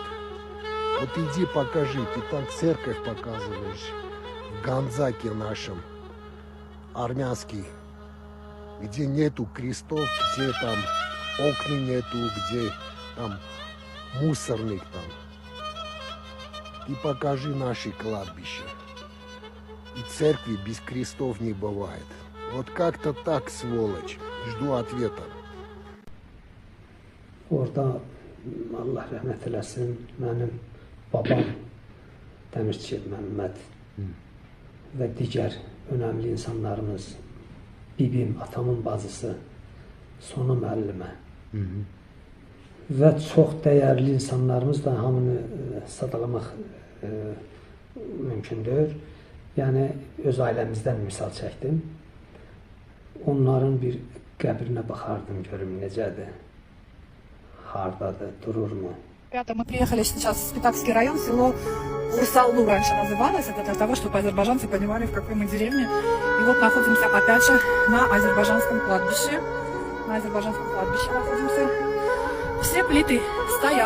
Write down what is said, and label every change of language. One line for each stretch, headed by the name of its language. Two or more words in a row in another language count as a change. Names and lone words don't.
Russian: Вот иди покажи, ты там церковь показываешь в Ганзаке нашем, армянский, где нету крестов, где там окна нету, где там мусорник там. Ты покажи наши кладбища. И церкви без крестов не бывает. Вот как-то так, сволочь. Жду ответа.
Azerbaijani: Orada Allah rəhmət eləsin, mənim babam Dəmirçi Məmməd və digər önəmli insanlarımız, bibim, atamın bacısı, Sona müəllimə və çox dəyərli insanlarımız da hamını sadalamaq mümkündür. Yəni, öz ailəmizdən misal çəkdim. Onların bir qəbrinə baxardım, görüm necədir. Hardadır, dururmu?
Russian: Ребята, мы приехали сейчас в Спитакский район, село Урсалу раньше называлось. Это для того, чтобы азербайджанцы понимали, в какой мы деревне. И вот находимся опять же на азербайджанском кладбище. На азербайджанском кладбище находимся. Все плиты стоят.